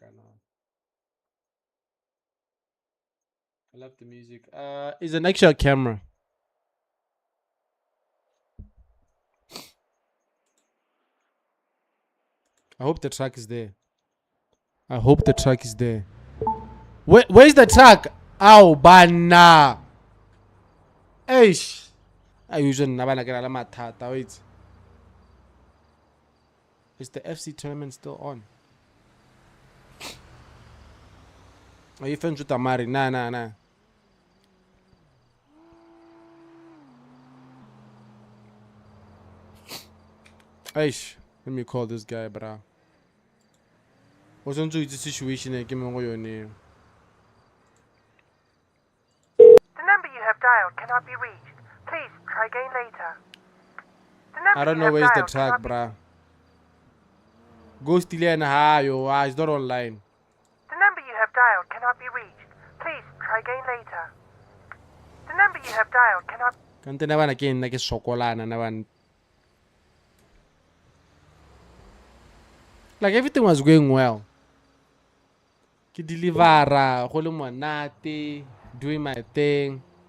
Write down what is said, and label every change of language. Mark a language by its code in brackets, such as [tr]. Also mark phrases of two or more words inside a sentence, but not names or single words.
[en] I love the music. It's an actual camera. I hope the track is there. Where's the track? Ow, [tn] bana. Eish. [en] I usually never get a matata. Wait. Is the FC tournament still on? Are you friends with Amari? Nah. Aish, let me call this guy, brah. [tn] o tshwanetse o itse situation e ke mo go yone. [en] The number you have dialed cannot be reached. Please try again later. The number I don't you know have where's the dialed track, cannot be- bruh. Ghost Ilian, it's not online. The number you have dialed cannot be reached. Please try again later. The number you have dialed cannot. [tn] Kante na bana ke nna ke sokolana na bana. [en] Like everything was going well. [tn] Ke delivera, go le monate, [en] doing my thing.